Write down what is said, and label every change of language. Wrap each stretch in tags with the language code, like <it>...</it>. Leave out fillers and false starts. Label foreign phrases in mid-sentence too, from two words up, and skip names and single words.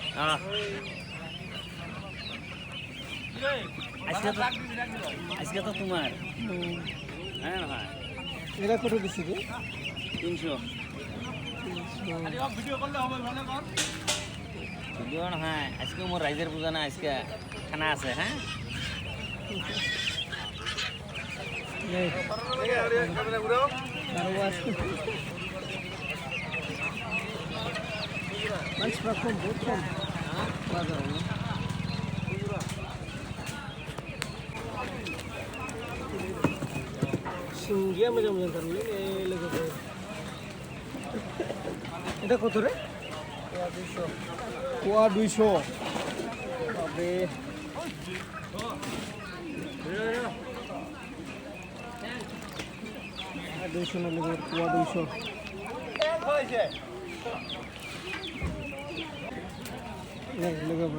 <bn>আজকে তো তোমার হ্যাঁ না এরা কত দিছি রে 300 ভিডিও না হ্যাঁ আজকে মোর রাইজের পূজা না আজকে খানা আছে হ্যাঁ</bn> <brx>मानसिफ्रा खम बहुद खम बाजारावनो सिंगिया मोजां मोजांथारलै लोगोफोर</brx> <bn>এটা কত রে পোয়া 200 তবে 200 না লোকের পোয়া 200</bn> <brx>लोगोफोर</brx>